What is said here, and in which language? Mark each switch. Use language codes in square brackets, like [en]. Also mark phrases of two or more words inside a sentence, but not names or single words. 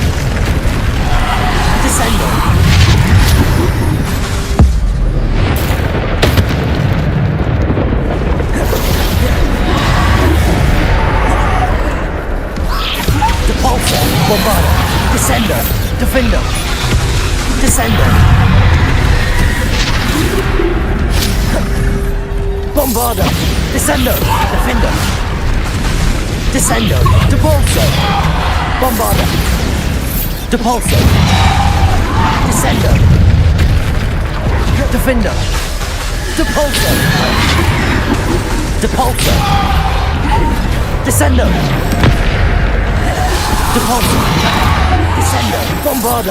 [la] Descendo. Depulso. Bombarda. Descendo. Defender. Descendo. Bombarda. Descendo. Defender. Descendo. Depulso. Bombarda. Depulso. Descendo. Defender. Depulso. Depulso. Descendo. Depulso. Descendo. Bombarda.